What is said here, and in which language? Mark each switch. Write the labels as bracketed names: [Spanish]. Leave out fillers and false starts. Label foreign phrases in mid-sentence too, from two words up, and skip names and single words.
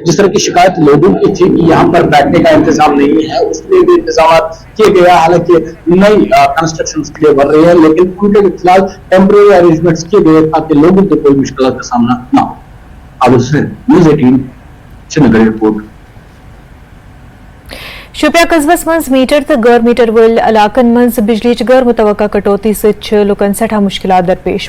[Hindi] जिस तरह की शिकायत लोगों की थी कि यहाँ पर बैठने का इंतजाम नहीं है, उसके भी इंतजाम किए गए, हालांकि नई कंस्ट्रक्शन के लिए बढ़ रही है, लेकिन उनके फिलहाल [English] temporary arrangements [Hindi] किए गए ताकि लोगों को कोई मुश्किल का सामना ना हो। अब न्यूज़ 18 श्रीनगर एयरपोर्ट। [Kashmiri] शोपियां कस्बस मज मीटर तो गैर मीटर वल इलाकन मज बिजली गैर मुतवक्का कटौती से लुकन सठा मुश्किलात दरपेश।